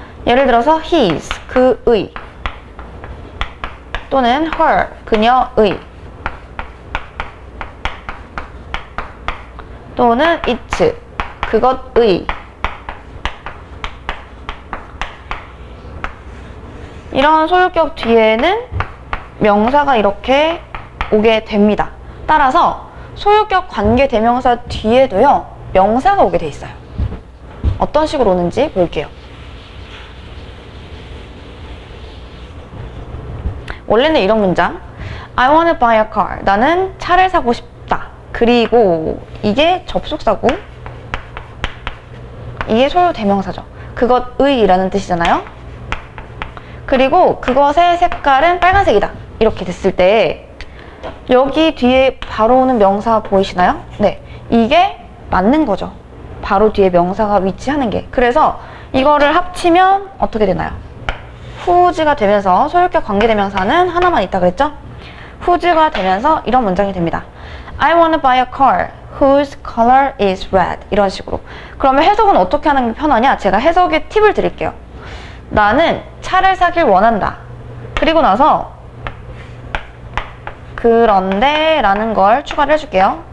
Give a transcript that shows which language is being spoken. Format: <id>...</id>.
<ko>예를 들어서 his, 그의 또는 her, 그녀의 또는 its, 그것의 이런 소유격 뒤에는 명사가 이렇게 오게 됩니다. 따라서 소유격 관계대명사 뒤에도요 명사가 오게 돼 있어요. 어떤 식으로 오는지 볼게요. 원래는 이런 문장</ko> <en>I want to buy a car.</en> <ko>나는 차를 사고 싶다. 그리고 이게 접속사고 이게 소유 대명사죠. 그것의 이라는 뜻이잖아요. 그리고 그것의 색깔은 빨간색이다. 이렇게 됐을 때 여기 뒤에 바로 오는 명사 보이시나요? 네, 이게 맞는 거죠. 바로 뒤에 명사가 위치하는 게. 그래서 이거를 합치면 어떻게 되나요? whose가 되면서 소유격 관계대명사는 하나만 있다 그랬죠? whose가 되면서 이런 문장이 됩니다.</ko> <en>I want to buy a car whose color is red.</en> <ko>이런 식으로. 그러면 해석은 어떻게 하는 게 편하냐? 제가 해석의 팁을 드릴게요. 나는 차를 사길 원한다. 그리고 나서 그런데 라는 걸 추가를 해줄게요.</ko>